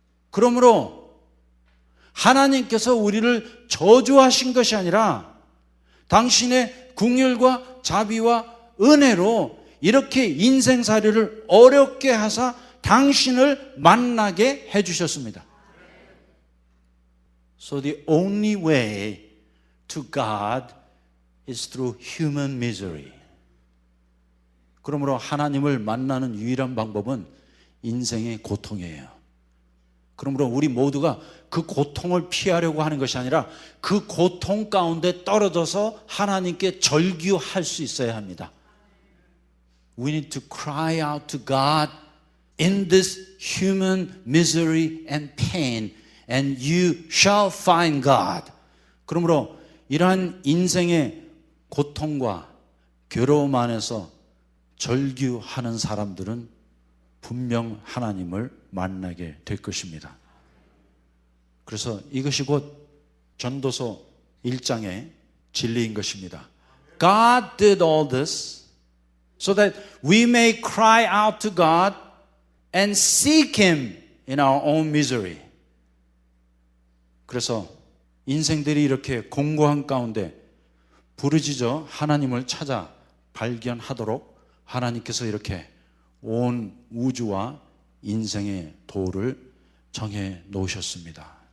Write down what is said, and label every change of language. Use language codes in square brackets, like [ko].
[ko] 그러므로 하나님께서 우리를 저주하신 것이 아니라 당신의 긍휼과 자비와 은혜로 이렇게 인생살이를 어렵게 하사 당신을 만나게 해주셨습니다. [en] So the only way to God is through human misery. [ko] 그러므로 하나님을 만나는 유일한 방법은 인생의 고통이에요. 그러므로 우리 모두가 그 고통을 피하려고 하는 것이 아니라 그 고통 가운데 떨어져서 하나님께 절규할 수 있어야 합니다. [en] We need to cry out to God in this human misery and pain, and you shall find God. [ko] 그러므로 이러한 인생의 고통과 괴로움 안에서 절규하는 사람들은 분명 하나님을 만나게 될 것입니다. 그래서 이것이 곧 전도서 1장의 진리인 것입니다. [en] God did all this so that we may cry out to God and seek Him in our own misery. [ko] 그래서 인생들이 이렇게 공고한 가운데 부르짖어 하나님을 찾아 발견하도록 하나님께서 이렇게 온 우주와 인생의 도를 정해 놓으셨습니다.